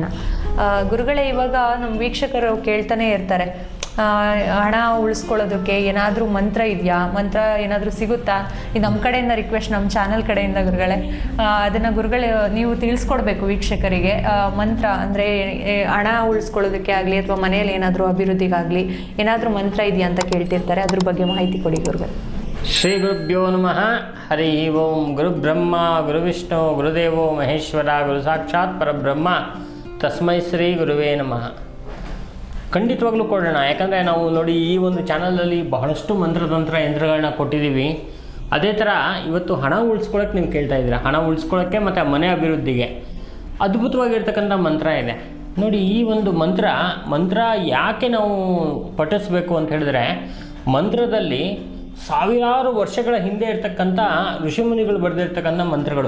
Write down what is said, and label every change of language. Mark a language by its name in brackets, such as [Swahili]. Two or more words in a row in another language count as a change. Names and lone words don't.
[Kannada] ಗುರುಗಳೇ, ಇವಾಗ ನಮ್ಮ ವೀಕ್ಷಕರು ಕೇಳ್ತಾನೆ ಇರ್ತಾರೆ, ಹಣ ಉಳಿಸ್ಕೊಳ್ಳೋದಕ್ಕೆ ಏನಾದರೂ ಮಂತ್ರ ಇದೆಯಾ, ಮಂತ್ರ ಏನಾದರೂ ಸಿಗುತ್ತಾ? ಇದು ನಮ್ಮ ಕಡೆಯಿಂದ ರಿಕ್ವೆಸ್ಟ್, ನಮ್ಮ ಚಾನಲ್ ಕಡೆಯಿಂದ ಗುರುಗಳೇ, ಅದನ್ನು ಗುರುಗಳೇ ನೀವು ತಿಳಿಸ್ಕೊಡ್ಬೇಕು ವೀಕ್ಷಕರಿಗೆ. ಮಂತ್ರ ಅಂದರೆ ಹಣ ಉಳಿಸ್ಕೊಳ್ಳೋದಕ್ಕೆ ಆಗಲಿ ಅಥವಾ ಮನೆಯಲ್ಲಿ ಏನಾದರೂ ಅಭಿವೃದ್ಧಿಗಾಗಲಿ ಏನಾದರೂ ಮಂತ್ರ ಇದೆಯಾ ಅಂತ ಕೇಳ್ತಿರ್ತಾರೆ. ಅದ್ರ ಬಗ್ಗೆ ಮಾಹಿತಿ ಕೊಡಿ ಗುರುಗಳೇ. [Sanskrit] ಶ್ರೀ ಗುರುಭ್ಯೋ ನಮಃ. ಹರಿ ಓಂ. ಗುರು ಬ್ರಹ್ಮ ಗುರು ವಿಷ್ಣು ಗುರುದೇವೋ ಮಹೇಶ್ವರ, ಗುರು ಸಾಕ್ಷಾತ್ ಪರಬ್ರಹ್ಮ, ತಸ್ಮೈ ಶ್ರೀ ಗುರುವೇ ನಮಃ. [Kannada] ಖಂಡಿತವಾಗ್ಲೂ ಕೊಡೋಣ. ಯಾಕಂದರೆ ನಾವು ನೋಡಿ, ಈ ಒಂದು ಚಾನಲಲ್ಲಿ ಬಹಳಷ್ಟು ಮಂತ್ರತಂತ್ರ ಯಂತ್ರಗಳನ್ನ ಕೊಟ್ಟಿದ್ದೀವಿ. ಅದೇ ಥರ ಇವತ್ತು ಹಣ ಉಳಿಸ್ಕೊಳ್ಳೋಕೆ ನೀವು ಕೇಳ್ತಾ ಇದ್ದೀರಾ. ಹಣ ಉಳಿಸ್ಕೊಳ್ಳೋಕ್ಕೆ ಮತ್ತು ಮನೆ ಅಭಿವೃದ್ಧಿಗೆ ಅದ್ಭುತವಾಗಿರ್ತಕ್ಕಂಥ ಮಂತ್ರ ಇದೆ ನೋಡಿ. ಈ ಒಂದು ಮಂತ್ರ ಯಾಕೆ ನಾವು ಪಠಿಸಬೇಕು ಅಂತ ಹೇಳಿದ್ರೆ, ಮಂತ್ರದಲ್ಲಿ ಸಾವಿರಾರು ವರ್ಷಗಳ ಹಿಂದೆ ಇರ್ತಕ್ಕಂಥ ಋಷಿಮುನಿಗಳು ಬರೆದಿರ್ತಕ್ಕಂಥ ಮಂತ್ರಗಳು.